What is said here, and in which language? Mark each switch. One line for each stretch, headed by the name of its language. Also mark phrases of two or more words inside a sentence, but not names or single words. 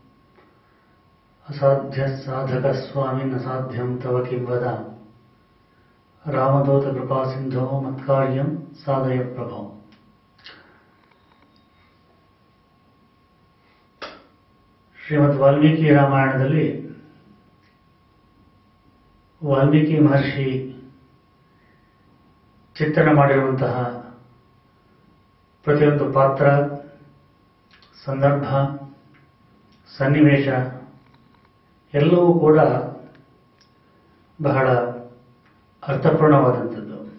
Sanskrit: असाध्यसाधकस्वामिन् असाध्यं तव किं वद रामदूतकृपासिन्धो मत्कार्यं साधय प्रभो।
Kannada: ಶ್ರೀಮದ್ ವಾಲ್ಮೀಕಿ ರಾಮಾಯಣದಲ್ಲಿ ವಾಲ್ಮೀಕಿ ಮಹರ್ಷಿ ಚಿತ್ರಣ ಮಾಡಿರುವಂತಹ ಪ್ರತಿಯೊಂದು ಪಾತ್ರ, ಸಂದರ್ಭ, ಸನ್ನಿವೇಶ ಎಲ್ಲವೂ ಕೂಡ ಬಹಳ ಅರ್ಥಪೂರ್ಣವಾದಂಥದ್ದು.